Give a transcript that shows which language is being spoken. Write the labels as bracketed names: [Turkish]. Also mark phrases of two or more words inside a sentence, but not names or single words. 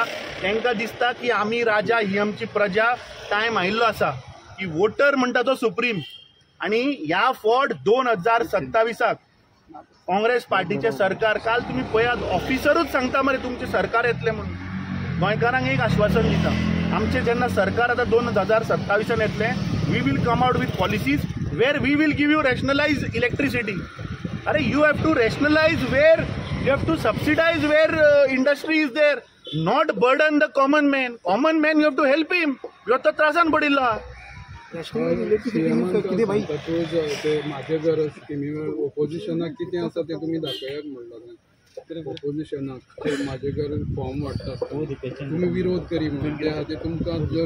[Konkani] तांकां दिसता की आमी राजा, ही आमची प्रजा. टायम आयिल्लो आसा की वोटर म्हणटा तो सुप्रीम. आनी ह्या फावट 2027 काँग्रेस पार्टीचे सरकार, काल तुम्ही पळयात ऑफिसरूच सांगता मरे तुमचे सरकार येतले म्हणून. गोंयकारांक एक आश्वासन दिता, आमचे जेन्ना सरकार आता 2027 येतले, [English] We will come out with policies where we will give you rationalize electricity. अरे you have to rationalize where, you have to subsidize where industry is there, not burden the common man. Common man you have to help him. [Konkani] ह्यो तो त्रासान पडिल्लो आहा. माझे घर स्किमीवर ओपोजिशनाक कितें आसा तें तुमी दाखयात म्हणलें. ओपोजिशनाक माझे घर फॉर्म वाडटा तुमी विरोध करी म्हणून त्या खातीर तुमकां जर.